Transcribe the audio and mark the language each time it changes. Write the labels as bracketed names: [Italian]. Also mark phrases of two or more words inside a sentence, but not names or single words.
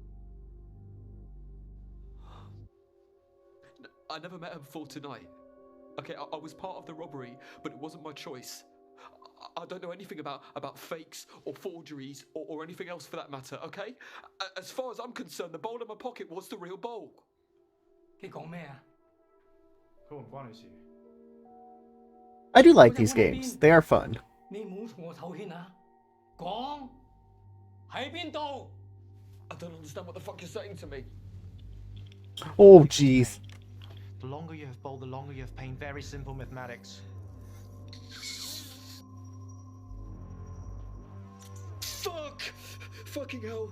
[English] I never met her before tonight. Okay, I was part of the robbery, but it wasn't my choice. I don't know anything about fakes or forgeries or anything else for that matter, okay? As far as I'm concerned, the bowl in my pocket was the real bowl. [Cantonese] 你講咩啊？佢唔關你事。 [English] I do like these games. They are fun. [Cantonese] 你唔好同我頭牽啊！講喺邊度？ [English] I don't understand what the fuck you're saying to me. Oh, jeez. The longer you have bowled, the longer you have pain. Very simple mathematics. Fuck! Fucking hell.